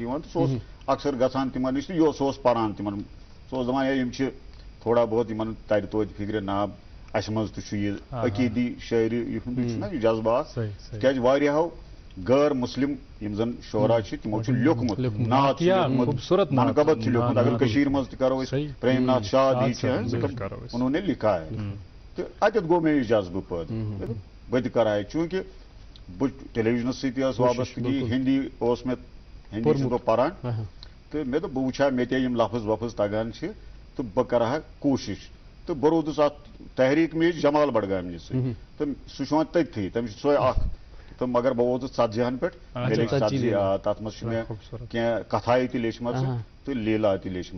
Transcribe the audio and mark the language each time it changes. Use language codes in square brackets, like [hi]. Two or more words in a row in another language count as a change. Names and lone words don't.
[ks] یِوان تہٕ سُہ اوس اکثر گژھان تِمن نِش تہٕ سُہ اوس پران تِمن سُہ اوس دپان ہے یِم چھِ تھوڑا بہت یِمن ترِ توتہِ فِکرِ ناب اَسہِ منٛز تہِ چھُ یہِ عقیٖدی شٲعری یِہُنٛد چھُنہ یہِ جذبات تِکیازِ واریاہو غٲر مُسلِم یِم زن شعرا چھِ تِمو چھُ لیوٚکھمُت نعت چھُ لیوٚکھمُت منقبت چھُ لیوٚکھمُت اگر کٔشیٖرِ منٛز تہِ کرو أسۍ پریم ناتھ شاد جی چھِ [ur] انہوں نے لکھا ہے [ks] تہٕ اتٮ۪تھ گوٚو مےٚ یہِ جذبہٕ پٲدٕ بہٕ تہِ کرٕ ہا چوٗنٛکہِ بہٕ ٹیلیوجنس سۭتۍ تہِ ٲس وابستگی ہِندی اوس مےٚ ہِندی چھُس بہٕ پران تہٕ مےٚ دوٚپ بہٕ وٕچھِ ہا مےٚ تہِ یِم لفظ وفظ تگان چھِ تہٕ بہٕ کرٕ ہا کوٗشش تہٕ بہٕ روٗدُس اتھ تحریٖک میٖر جمال بڈگامنہِ سۭتۍ تہٕ سُہ چھُ وۄنۍ تٔتھی تٔمِس چھُ سۄے اکھ تو مگر بہ ووتُس ژتجی پہ ژتجی تر مز کی کتھائیں تہ لیچم تو لیلا تہ لیچم